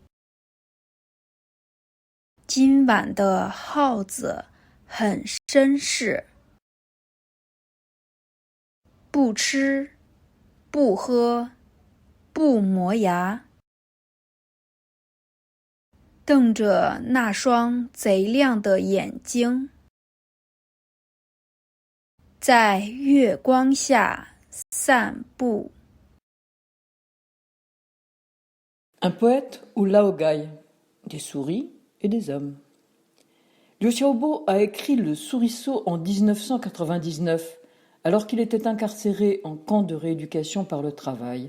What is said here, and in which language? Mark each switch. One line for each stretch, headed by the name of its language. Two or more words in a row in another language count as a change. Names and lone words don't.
Chinese: 今晚的耗子很绅士，不吃不喝不磨牙，瞪着那双贼亮的眼睛，在月光下散步。
French: Un poète ou laogai, des souris et des hommes. Liu Xiaobo a écrit Le Souriceau en 1999, alors qu'il était incarcéré en camp de rééducation par le travail.